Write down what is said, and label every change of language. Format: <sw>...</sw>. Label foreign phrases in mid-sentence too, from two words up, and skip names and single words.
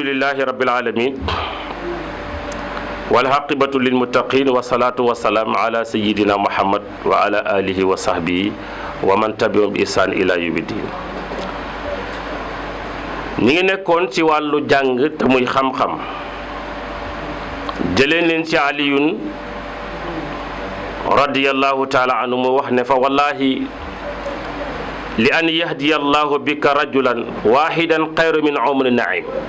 <ar>الحمد لله رب العالمين والعاقبة للمتقين والصلاة والسلام على سيدنا محمد وعلى آله وصحبه ومن تبعهم بإحسان إلى يوم الدين.</ar> <wo>ñi ngi nekkoon ci wàllu jàng te muy xam-xam jëleen leen ci</wo> <ar>علي رضي الله تعالى عنه</ar> <wo>mu wax ne</wo> <ar>فوالله لأن يهدي الله بك رجلا واحدا خير من حمر النعم.</ar>